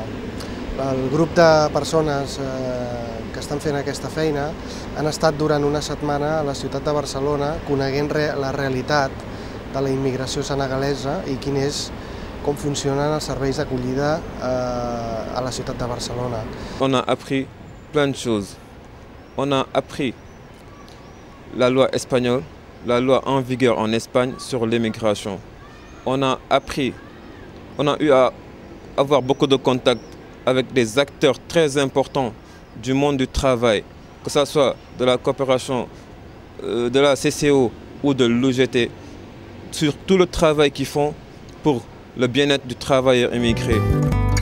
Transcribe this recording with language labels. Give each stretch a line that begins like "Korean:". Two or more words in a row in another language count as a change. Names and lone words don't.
Catalan: El grup de persones que estan fent aquesta feina han estat durant una setmana a la ciutat de Barcelona coneguent la realitat de la immigració senegalesa i com funcionen els serveis d'acollida a la ciutat de Barcelona.
French: On a appris plein de choses. On a appris la loi espagnole, la loi en vigueur en Espagne sur l'immigration. On a eu à avoir beaucoup de contacts avec des acteurs très importants du monde du travail, que ce soit de la coopération de la CCO ou de l'UGT, sur tout le travail qu'ils font pour le bien-être du travailleur immigré.